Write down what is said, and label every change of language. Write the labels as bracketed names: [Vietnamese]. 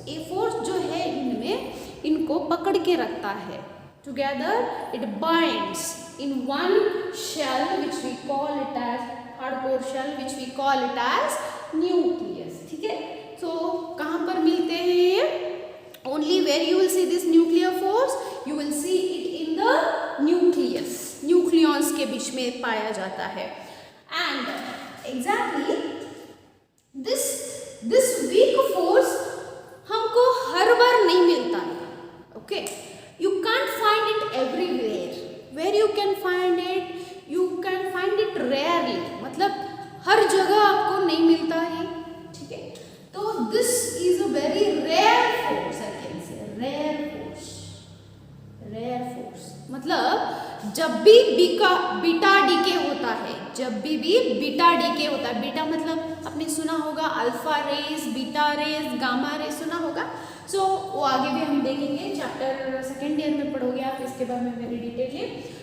[Hindi] ये फोर्स जो है इनमें, इनको पकड़ के रखता है. [English] Together it binds in one shell which we call it as hardcore shell which we call it as nucleus. [Hindi] ठीक है, so कहाँ पर मिलते हैं ये? [English] Only where you will see this nuclear force, you will see it in the nucleus. [Hindi] Nucleons के बीच में पाया जाता है. [English] And exactly this weak force [Hindi] हमको हर बार नहीं मिलता है. [English] Okay, you can't find it everywhere. Where you can find it? You can find it rarely. [Hindi] मतलब हर जगह आपको नहीं मिलता है. ठीक है, तो [English] this is a very rare force. I can say rare force. [Hindi] Rare force मतलब जब भी बीटा डीके होता है, जब भी बीटा डीके होता है, बीटा मतलब आपने सुना होगा alpha raise, beta raise, gamma rays सुना होगा. सो वो आगे भी हम देखेंगे, चैप्टर सेकेंड ईयर में पढ़ोगे आप इसके बारे में वेरी डिटेलली.